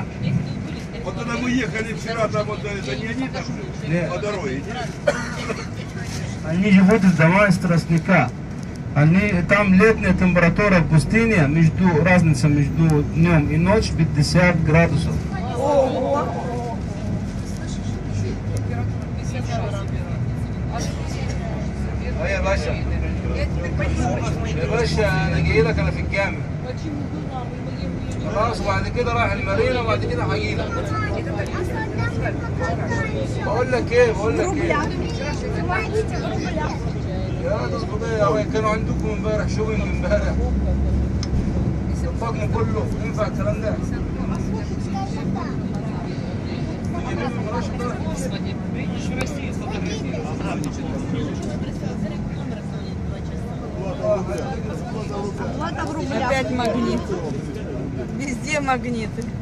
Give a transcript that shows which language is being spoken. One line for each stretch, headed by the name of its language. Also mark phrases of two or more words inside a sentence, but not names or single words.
Russian: Вот когда мы ехали вчера, там вот это не они там живут? Нет. По дороге, нет? Они живут в дома из тростника. Там летняя температура в пустыне, разница между днем и ночью 50 градусов.
Arabic: يا باشا يا باشا انا جاي لك انا في الجامع خلاص وبعد كده رايح المارينا وبعد كده هجي لك بقول لك ايه يا تظبط ايه كانوا عندكم امبارح شوبينج امبارح الطقم كله ينفع الكلام ده
Russian: Опять магниты. Везде магниты.